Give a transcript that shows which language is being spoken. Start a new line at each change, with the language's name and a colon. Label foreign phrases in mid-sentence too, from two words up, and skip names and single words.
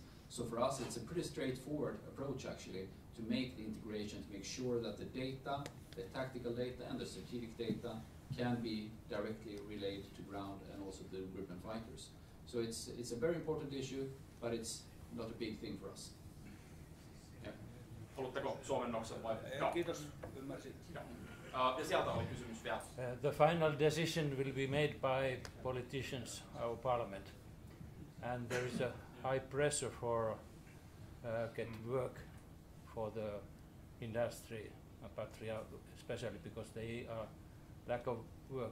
English: So for us, it's a pretty straightforward approach, actually, to make the integration, to make sure that the data, the tactical data and the strategic data can be directly relayed to ground and also to the Gripen fighters. So it's a very important issue, but it's not a big thing for us. Yeah.
Finnish: Haluatteko suomennoksen vai? Kiitos, ymmärsin. Ja sieltä oli kysymys vielä.
English: The final decision will be made by politicians, our parliament, and there is a high pressure for getting work for the industry, Patria, especially because they are lack of work.